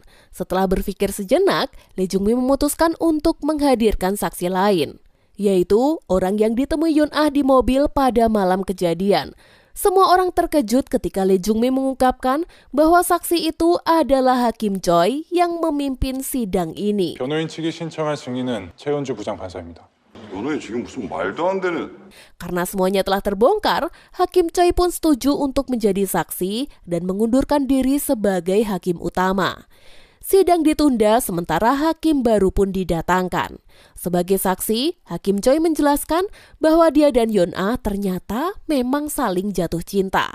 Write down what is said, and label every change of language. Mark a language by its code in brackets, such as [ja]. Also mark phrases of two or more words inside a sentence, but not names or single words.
[id] Setelah berpikir sejenak, Lee Jung-mi memutuskan untuk menghadirkan saksi lain, yaitu orang yang ditemui Yeon-ah di mobil pada malam kejadian. Semua orang terkejut ketika Lee Jung-mi mengungkapkan bahwa saksi itu adalah Hakim Choi yang memimpin sidang ini. [ko] 변호인 측이 신청한 증인은 최은주 부장판사입니다. 너네 지금 무슨 말도 안 되는... [id] Karena semuanya telah terbongkar, Hakim Choi pun setuju untuk menjadi saksi dan mengundurkan diri sebagai hakim utama. Sidang ditunda sementara hakim baru pun didatangkan. Sebagai saksi, Hakim Choi menjelaskan bahwa dia dan Yeon-ah ternyata memang saling jatuh cinta.